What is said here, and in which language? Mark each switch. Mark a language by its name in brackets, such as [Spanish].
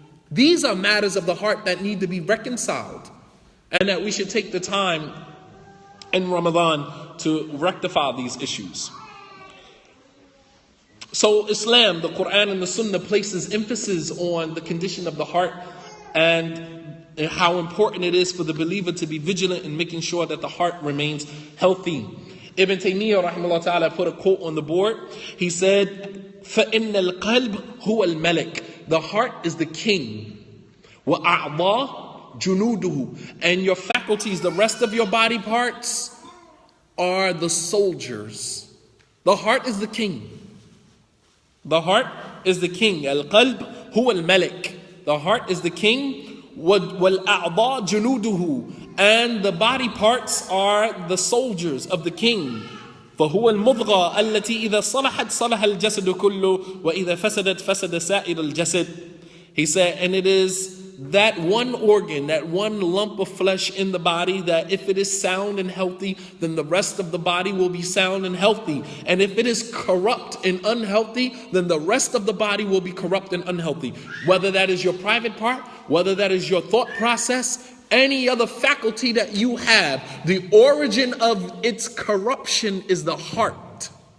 [English] These are matters of the heart that need to be reconciled, and that we should take the time in Ramadan to rectify these issues. So Islam, the Quran and the Sunnah, places emphasis on the condition of the heart and how important it is for the believer to be vigilant in making sure that the heart remains healthy. Ibn Taymiyyah rahimahullah ta'ala put a quote on the board. He said, [Arabic] فَإِنَّ الْقَلْبِ هُوَ الْمَلَكِ. [English] The heart is the king. [Arabic] وَأَعْضَى جُنُودُهُ. [English] And your faculties, the rest of your body parts, are the soldiers. The heart is the king. The heart is the king. [Arabic] الْقَلْبِ هُوَ الْمَلَكِ. [English] The heart is the king. [Arabic] وَالْأَعْضَى جُنُودُهُ. [English] And the body parts are the soldiers of the king. [Arabic] فهو المضغة التي إذا صلحت صلح الجسد كله وإذا فسدت فسد سائر الجسد. [English] He said, and it is that one organ, that one lump of flesh in the body, that if it is sound and healthy, then the rest of the body will be sound and healthy. And if it is corrupt and unhealthy, then the rest of the body will be corrupt and unhealthy. Whether that is your private part, whether that is your thought process, any other faculty that you have, the origin of its corruption is the heart.